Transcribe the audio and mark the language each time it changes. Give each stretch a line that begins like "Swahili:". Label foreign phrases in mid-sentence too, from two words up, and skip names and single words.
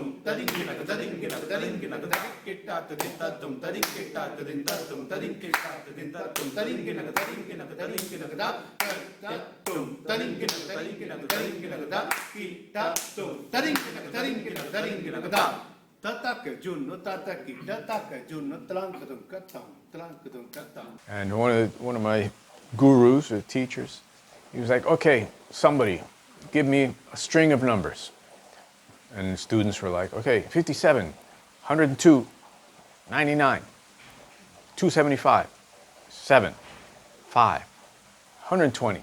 English: Ta di gi na ta di gi na ta di gi na ta ki ta din ta tum. Ta di gi ta din ta tum. Ta di gi ta din ta tum. Ta di gi na ta di gi na ta di gi na ta tum. Ta di gi na ta di gi na ta di gi na ta ki ta tum. Ta di gi na ta di gi na ta di gi na ta Tataka junno tataki tataka junno tlankadum katam tlankadum katam. And one of my gurus or teachers, he was like, okay, somebody give me a string of numbers. And the students were like, okay, 57, 102, 99, 275, 7, 5, 120.